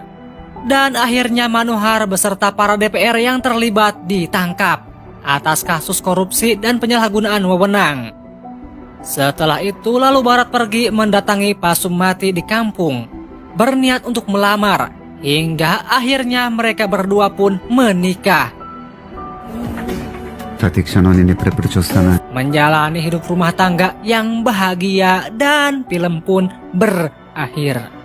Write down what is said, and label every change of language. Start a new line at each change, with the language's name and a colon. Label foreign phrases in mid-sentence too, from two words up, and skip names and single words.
Indonesian: Dan akhirnya Manohar beserta para DPR yang terlibat ditangkap atas kasus korupsi dan penyalahgunaan wewenang. Setelah itu lalu Bharat pergi mendatangi Pasumati di kampung, berniat untuk melamar, hingga akhirnya mereka berdua pun menikah.
Telugu: ప్రతి క్షణం నేను ఎప్పుడెప్పుడు చూస్తానా
Indonesian: Menjalani hidup rumah tangga yang bahagia dan film pun berakhir.